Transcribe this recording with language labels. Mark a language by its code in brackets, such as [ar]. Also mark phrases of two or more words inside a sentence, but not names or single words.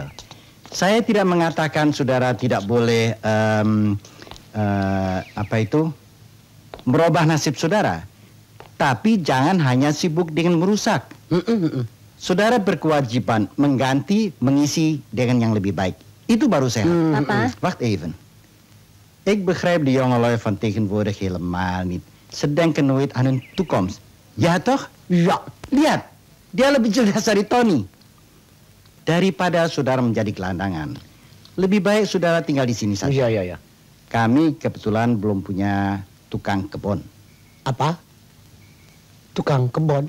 [id] Saya tidak mengatakan saudara tidak boleh merubah nasib saudara. Tapi jangan hanya sibuk dengan merusak. Saudara berkewajiban mengganti, mengisi dengan yang lebih baik. Itu baru sehat. Papa? [nl] Wacht even. Ik begrijp de jongelui van tegenwoordig helemaal niet. Ze denken nooit aan hun toekomst. Ja toch? [id] Ya, Lihat, dia lebih cerdas dari Tony. Daripada saudara menjadi gelandangan, lebih baik saudara tinggal di sini saja. ya. Kami kebetulan belum punya tukang kebun. Apa? Tukang kebun?